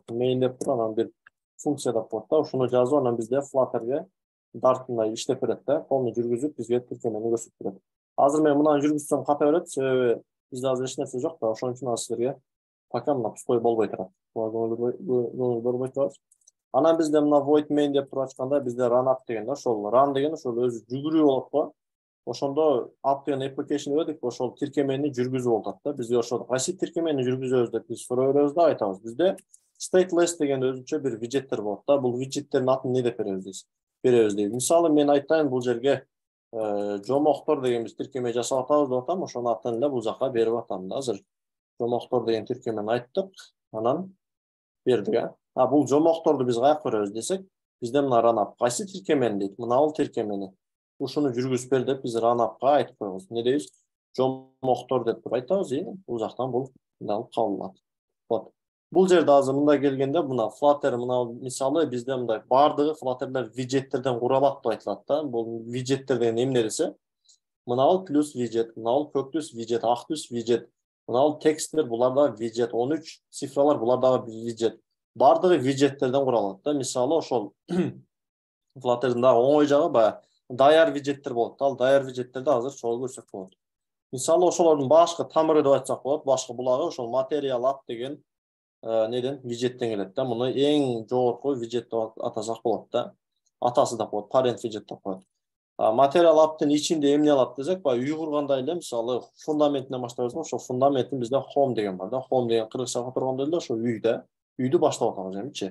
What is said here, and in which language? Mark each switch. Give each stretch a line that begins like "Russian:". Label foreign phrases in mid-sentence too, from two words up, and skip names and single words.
Kyrgyz: Main деп туруп, анан бир функция деп коет да. Ушуну жазып, анан бизде Flutter'га Dart'ындай иштеп берет да. Полный жүргүзүп бизге тиркемени көрсөтүп берет. Азыр мен мынаны жүргүзсөм ката берет, себеби бизде азыр эч нерсе жок да. Ошон үчүн силерге пока мына пустой болбой турат. Болбой турат. Анан бизде мына
English: void main
Kyrgyz: деп туруп ачканда бизде
English: run up
Kyrgyz: деген да, ошол run деген ошол өзү жүгүрүү болот го. Ошондо app деген application дедик, ошол тиркемени жүргүзүп болот да. Бизге ошол кайсы тиркемени жүргүзөбүз деп биз суроо беребиз да, айтабыз. Бизде stateless деген өзүнчө бир виджеттер болот да. Бул виджеттердин атын эмне деп беребиз дейт. Мисалы мен айтайын, бул жерге жомоктор деген биз тиркеме жасап атабыз деп атам, ошонун атын эле бул жака берип атам да. Азыр жомоктор деген тиркемени айттык, анан бердик. Бул жомокторду биз каяка беребиз десек, бизде мына
English: run up
Kyrgyz: кайсы тиркемени дейт, мына бул тиркемени. Ушуну жүргүзүп бер деп биз
English: run up'ка
Kyrgyz: айтып коебуз. Не дейбиз? Жомоктор деп туруп айтабыз, бул жактан бул алып кабылат. Вот. Бул жерде азыр мындай келгенде, мына Flutter, мына мисалы бизде мындай бардыгы Flutter'лер виджеттерден куралат деп айтылат да. Бул виджеттер деген эмне десе, мына бул плюс виджет, мына бул көк түс виджет, ак түс виджет, мына бул тексттер, булар да виджет, 13 цифралар, булар дагы виджет. Бардыгы виджеттерден куралат да. Мисалы ошол Flutter'дын дагы оңой жагы баягы даяр виджеттер болот. Ал даяр виджеттерди азыр чогуу көрсөк болот. Мисалы ошолордун башкы тамыры деп айтсак болот, башкы булагы ошол
English: material app
Kyrgyz: деген неден виджеттен келет да. Муну эң жогорку виджет деп атасак болот да. Атасы деп коет, parent виджет деп коет. материал аптын ичинде эмне алат десек, баягы үй курганда эле мисалы фундаментинен баштайбыз, ошо фундаменттин бизде home деген бар да. Home деген кыргызчага турганда эле ошо үйдү баштап атабыз эмичи.